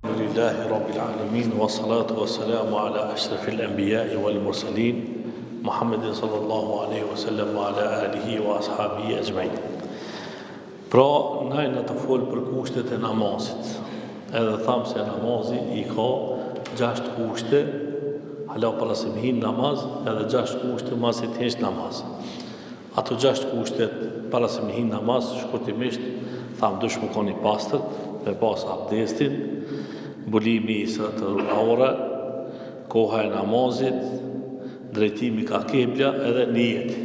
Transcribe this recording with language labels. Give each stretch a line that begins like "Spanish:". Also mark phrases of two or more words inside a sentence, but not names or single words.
Arabic: الحمد لله رب العالمين والصلاة والسلام على أشرف الأنبياء والمرسلين محمد صلى الله عليه وسلم وعلى آله وأصحابه أجمعين.
Albanian: Pra, najna të folë për kushtet e namazit. Edhe thamë se namazi i ka 6 kushte, hala para se më hinë namaz, edhe 6 kushte mas e të hesh namaz. Ato 6 kushtet para se më hinë namaz, shkurtimisht, thamë dush më koni pastët, me pas abdestin, mbulimi i së aura, koha e namazit, drejtimi ka kebla edhe nijeti.